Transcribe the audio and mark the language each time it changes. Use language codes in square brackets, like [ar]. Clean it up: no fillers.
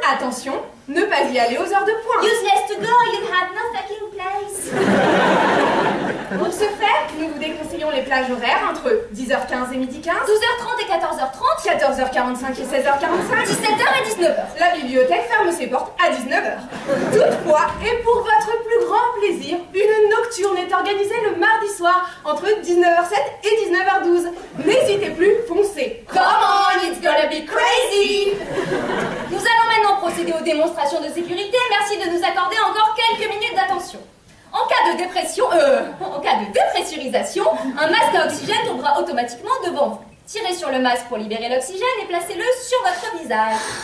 [fr] Attention, ne pas y aller aux heures de pointe. [en] Useless to go, you have no fucking place. [fr] Pour ce faire, nous vous déconseillons les plages horaires entre 10h15 et midi 15, 12h30 et 14h30, 14h45 et 16h45, 17h et 19h. La bibliothèque ferme ses portes à 19h. Toutefois, et pour votre plus grand plaisir, une nocturne est organisée le mardi soir entre 19h07 et 19h12. N'hésitez plus, foncez. [en] Come on, it's gonna be crazy. [fr] Nous allons maintenant procéder aux démonstrations de sécurité. Merci de nous accorder encore quelques minutes d'attention. En cas de dépressurisation, un masque à oxygène tombera automatiquement devant vous. Tirez sur le masque pour libérer l'oxygène et placez-le sur votre visage.